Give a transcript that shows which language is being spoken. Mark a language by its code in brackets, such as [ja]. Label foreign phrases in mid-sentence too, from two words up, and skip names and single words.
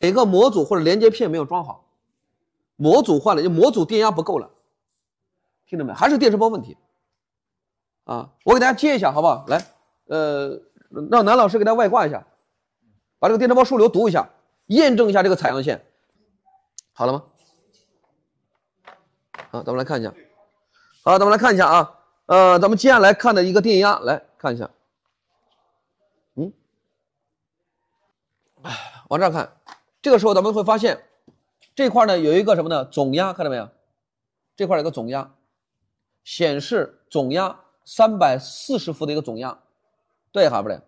[zh] 哪個模組或者連接片沒有裝好，模組換了，就模組電壓不夠了，聽懂沒？還是電池包問題啊！我給大家接一下，好不好？來，讓南老師給大家外掛一下，把這個電池包枢紐讀一下，驗證一下這個采樣線，好了嗎？好，咱們來看一下。好，咱们来看一下啊，咱们接下來看的一個電壓，來看一下，往這兒看，這個時候咱們會發現，這塊呢有一個什麼呢？總壓，看到沒有？這塊有個總壓，顯示總壓340伏的一個總壓，對還不對？